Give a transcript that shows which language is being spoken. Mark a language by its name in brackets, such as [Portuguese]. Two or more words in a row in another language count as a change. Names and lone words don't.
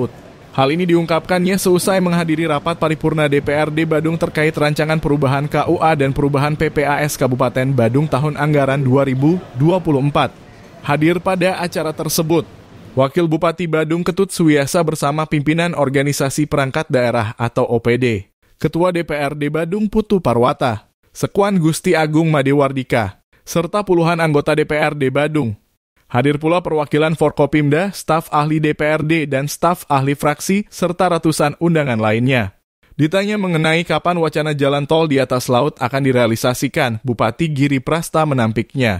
[Indonesian] Hal ini diungkapkannya seusai menghadiri rapat paripurna DPRD Badung terkait rancangan perubahan KUA dan perubahan PPAS Kabupaten Badung tahun anggaran 2024. Hadir pada acara tersebut, Wakil Bupati Badung Ketut Suwiyasa bersama pimpinan Organisasi Perangkat Daerah atau OPD, Ketua DPRD Badung Putu Parwata, Sekuan Gusti Agung Madewardika, serta puluhan anggota DPRD Badung. Hadir pula perwakilan Forkopimda, staf ahli DPRD, dan staf ahli fraksi, serta ratusan undangan lainnya. Ditanya mengenai kapan wacana jalan tol di atas laut akan direalisasikan, Bupati Giri Prasta menampiknya.